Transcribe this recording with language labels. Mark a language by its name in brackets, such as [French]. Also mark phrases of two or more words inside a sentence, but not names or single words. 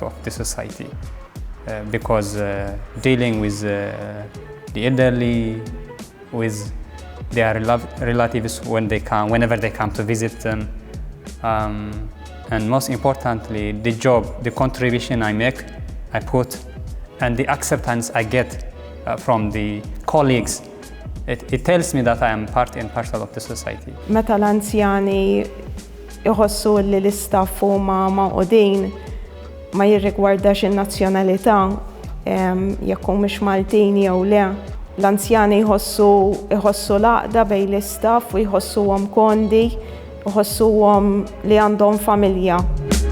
[English] of the society, because dealing with the elderly, with their relatives whenever they come to visit them, and most importantly, the job, the contribution I make, I put, and the acceptance I get from the colleagues, it tells me that I am part and parcel of the society. [Maltese] Meta l-anzjani iħossu li l-istaff huma maqudin ma jirrigwardax in-nazzjonalità jekk mhux Maltin jew le. L-anzjani jħossu l-għaqda bejn l-istaff u jħossuhom kondi, jħossuhom li għandhom familja.